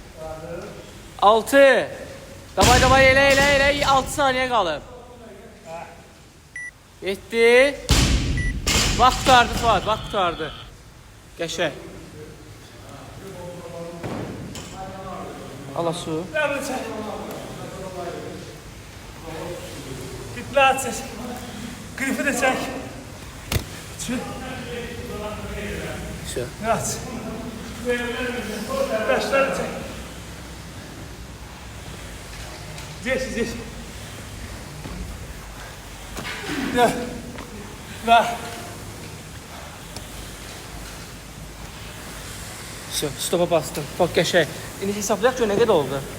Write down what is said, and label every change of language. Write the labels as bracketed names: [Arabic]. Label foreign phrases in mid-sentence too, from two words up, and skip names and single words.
[Azerbaijani] 6 Davay, elə 6 saniyə qalıb. 7 Vaxt qutardı Fuad, vaxt qutardı. Qəşəng. Ala su. [Turkish] Devam et. Bitmez. Grifi de çek. Şu. Şu. Evet. Beşleri çek. [Russian] Здесь. Да. [Turkish] Şu, stopa bastım. Bak qəşəng. [Azerbaijani] İndi hesablayaq ki, nə qədər oldu?